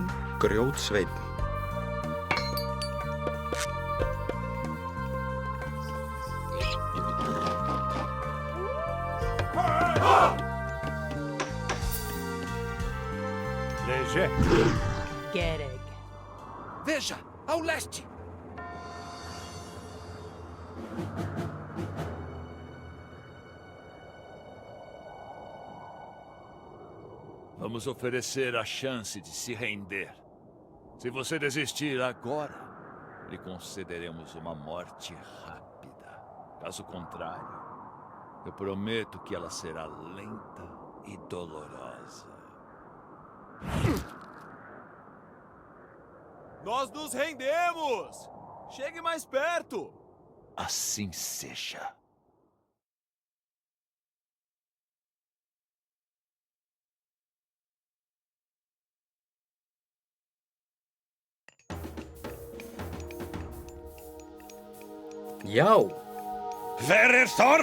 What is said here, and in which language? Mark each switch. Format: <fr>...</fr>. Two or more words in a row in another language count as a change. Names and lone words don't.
<pt>Grjótsveinn. Léger. Gereg. Veja, ao leste. Vamos oferecer a chance de se render. Se você desistir agora, lhe concederemos uma morte rápida. Caso contrário, eu prometo que ela será lenta e dolorosa. Nós nos rendemos! Chegue mais perto! Assim seja. Já.</pt> <is>Hver þar?</is>